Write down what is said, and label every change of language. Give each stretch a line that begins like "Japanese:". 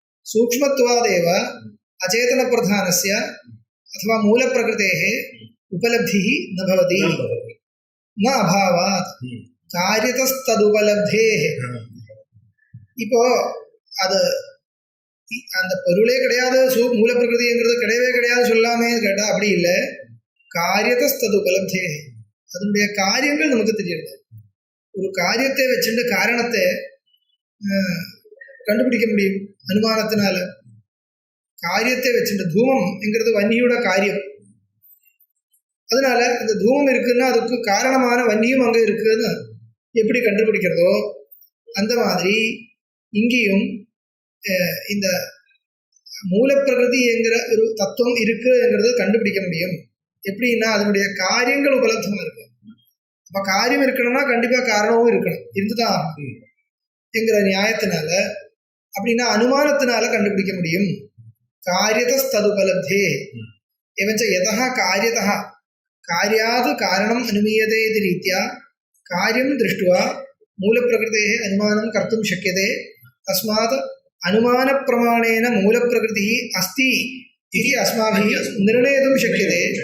Sanskrit: सूक्ष्मत्वादेव अचेतन प्रधानस्य अथवा मूल प्रकृतेः उपलब्धिः न भवति, न अभावात् कार्यतस्तदुपलब्धेः.
Tamil: இப்போ அது அந்த பொருளே கிடையாது, மூல பிரகிருதிங்கிறது கிடையவே கிடையாது சொல்லாமே கேட்டால் அப்படி இல்லை. காரியத்தது உபலப்தே, அதனுடைய காரியங்கள் நமக்கு தெரியுது. ஒரு காரியத்தை வச்சுட்டு காரணத்தை கண்டுபிடிக்க முடியும் அனுமானத்தினால. காரியத்தை வச்சுட்டு தூமம்ங்கிறது வன்னியோட காரியம், அதனால இந்த தூமம் இருக்குன்னா அதுக்கு காரணமான வன்னியும் அங்கே இருக்குன்னு எப்படி கண்டுபிடிக்கிறதோ அந்த மாதிரி இங்கேயும் இந்த மூலப்பிரகிருதிங்கிற ஒரு தத்துவம் இருக்குங்கிறது கண்டுபிடிக்க முடியும். எப்படின்னா அதனுடைய காரியங்கள் உபலப்தமாக இருக்கு. அப்போ காரியம் இருக்கணும்னா கண்டிப்பாக காரணமும் இருக்கணும், இருந்துதான் என்கிற நியாயத்தினால, அப்படின்னா அனுமானத்தினால கண்டுபிடிக்க முடியும்.
Sanskrit: காரியதஸ்ததுபலப்தே एवञ्च यतः कार्यतः कार्यात् कारणम् अनुमीयते इति रीत्या कार्यं दृष्ट्वा मूलप्रकृतेः अनुमानं कर्तुं शक्यते. तस्मात् अनुमानप्रमाणेन मूलप्रकृतिः अस्ति इति अस्माभिः निर्णेतुं शक्यते.